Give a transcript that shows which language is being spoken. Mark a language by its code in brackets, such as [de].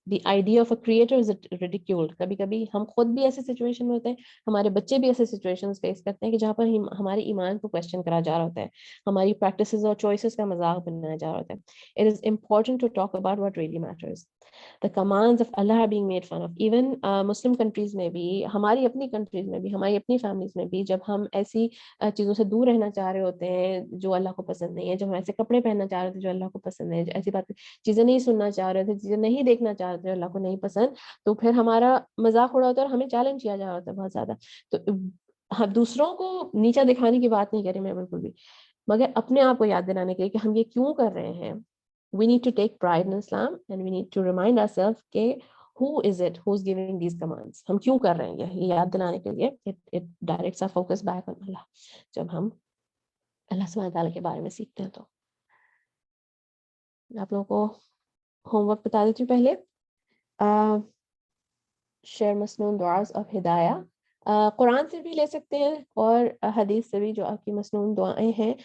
[en] The idea of a creator is ridiculed. [ur] کبھی کبھی ہم خود بھی ایسے سچویشن میں ہوتے ہیں, ہمارے بچے بھی ایسے سچویشنز فیس کرتے ہیں کہ جہاں پر ہمارے ایمان کو کوشچن کرا جا رہا ہوتا ہے, ہماری پریکٹسز اور چوائسز کا مذاق بنایا جا رہا ہوتا ہے. [en] It is important to talk about what really matters. The commands of Allah are being made fun of. Even Muslim countries [ur] میں بھی, ہماری اپنی کنٹریز میں بھی, ہماری اپنی فیملیز میں بھی, جب ہم ایسی چیزوں سے دور رہنا چاہ رہے ہوتے ہیں جو اللہ کو پسند نہیں ہے, جب ہم ایسے کپڑے پہننا چاہ رہے تھے جو اللہ کو پسند نہیں ہے, ایسی بات چیزیں نہیں سننا چاہ رہے تھے, چیزیں نہیں دیکھنا چاہ رہے تھے اللہ کو نہیں پسند, تو پھر ہمارا مذاق اڑا ہوتا ہے اور ہمیں چیلنج کیا جا رہا ہوتا ہے بہت زیادہ. تو دوسروں کو نیچا دکھانے کی بات نہیں کر رہی میں بالکل بھی, مگر اپنے آپ کو یاد دلانے کے لیے کہ ہم یہ کیوں کر رہے ہیں. [en] We need to take pride in Islam and we need to remind ourselves کہ who is it who's giving these commands, [ur] ہم کیوں کر رہے ہیں یہ یاد دلانے کے لیے. [en] It directs our focus back on Allah. [ur] جب ہم اللہ سبحانہ تعالیٰ کے بارے میں سیکھتے ہیں تو آپ لوگوں کو ہوم ورک بتا دیتی ہوں پہلے. شیئر مسنون دعاز آف ہدایہ, قرآن سے بھی لے سکتے ہیں اور حدیث سے بھی جو آپ کی مسنون دعائیں ہیں.